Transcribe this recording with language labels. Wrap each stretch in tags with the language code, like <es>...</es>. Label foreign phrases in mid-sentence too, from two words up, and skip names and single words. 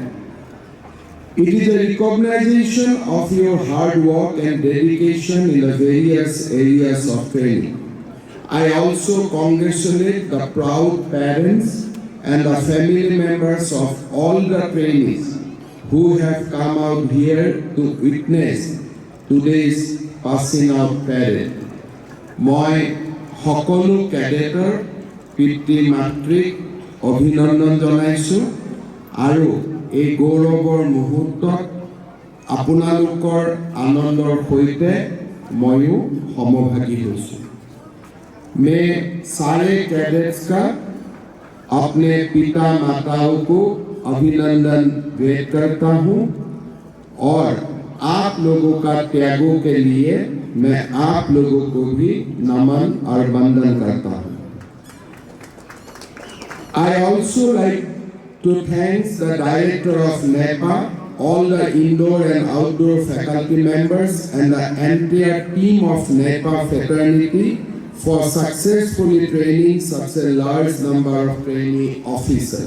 <en>It is a recognition of your hard work and dedication in the various areas of training. I also congratulate the proud parents and the family members of all the trainees who have come out here to witness today's passing out parade.</en> <as>মই সকলো ক্যাডেটৰ পিতৃ মাতৃক অভিনন্দন জনাইছো আৰু এই গৌৰৱৰ মুহূৰ্তত আপোনালোকৰ আনন্দৰ সৈতে ময়ো সমভাগী হৈছো।</as> <hi>मैं सारे कैडेट्स का अपने पिता माताओं को अभिनंदन व्यक्त करता हूँ और आप लोगों का त्यागों के लिए मैं आप लोगों को भी नमन और वंदन करता हूँ।</hi> <en>I also like to thank the director of NEPA, all the indoor and outdoor faculty members and the entire team of NEPA fraternity for successfully training such a large number of trainee officers.</en>